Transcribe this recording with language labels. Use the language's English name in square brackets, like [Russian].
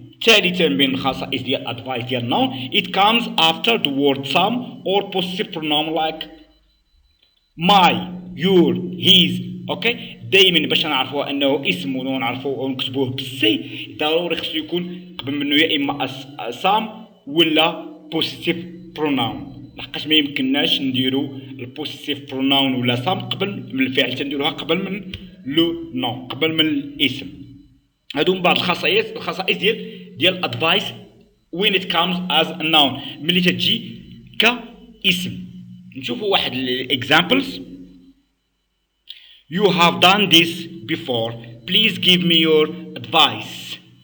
[Arabic] ثالثا بين الخصائص ديال advice ديال noun [English] it comes after the word some or possessive pronoun like my your his. [Arabic] اوكي دائما باش نعرفوا انه اسم ونعرفوا ونكتبوه بالسي ضروري خصو يكون قبل منه يا اما some ولا [English] possessive pronoun. [Arabic] لحقاش ما يمكنناش نديرو البوسيسيف بروناون ولا سام قبل من الفعل تنديروها قبل من لو نون قبل من الاسم. هادو من بعض الخصائص ديال advice [English] when it comes as a noun [Arabic] ملي تجي كاسم. نشوفوا واحد examples. [English] You have done this before. Please give me your advice.